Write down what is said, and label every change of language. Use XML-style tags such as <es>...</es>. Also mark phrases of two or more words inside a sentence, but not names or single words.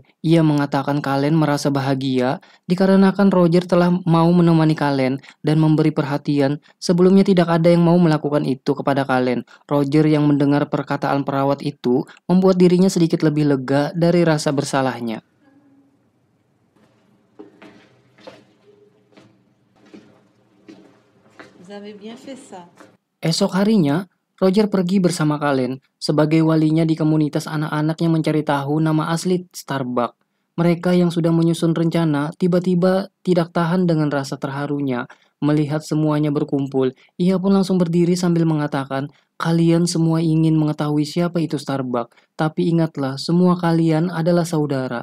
<id>Ia mengatakan Kalen merasa bahagia dikarenakan Roger telah mau menemani Kalen dan memberi perhatian. Sebelumnya tidak ada yang mau melakukan itu kepada Kalen. Roger yang mendengar perkataan perawat itu membuat dirinya sedikit lebih lega dari rasa bersalahnya.</id> <fr>Vous avez bien fait ça.</fr> <id>Esok harinya, Roger pergi bersama Kalen sebagai walinya di komunitas anak-anak yang mencari tahu nama asli Starbuck. Mereka yang sudah menyusun rencana tiba-tiba tidak tahan dengan rasa terharunya melihat semuanya berkumpul. Ia pun langsung berdiri sambil mengatakan, "Kalian semua ingin mengetahui siapa itu Starbuck, tapi ingatlah, semua kalian adalah saudara."</id>